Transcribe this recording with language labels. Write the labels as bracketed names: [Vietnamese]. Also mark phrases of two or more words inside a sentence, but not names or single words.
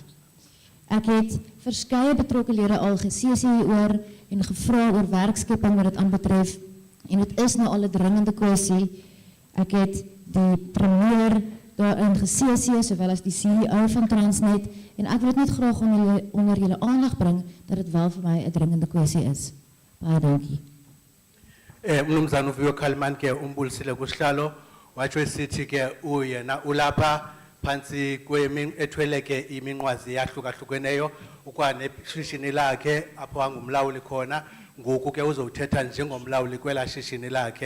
[Afrikaans] Ek het verskeie betrokke lede al CC hieroor en gevra oor werkskepping wat dit aanbetref, en dit is nou al 'n dringende kwessie. Ek het die premier daarin CC, sowel as die CEO van Transnet, en ek wil dit net graag onder julle aandag bring, dat dit wel vir my 'n dringende kwessie is. Baie dankie. [Xhosa] Umnumzana uViyo Khalman ke umbulisile kusihlalo watsho esithi ke uyena ulapha phansi ethwele ke iminqwazi yahlukahlukeneyo ukwaneshishini lakhe apho angumlawuli khona ngoku ke uzothetha njengomlawuli kwela shishini lakhe.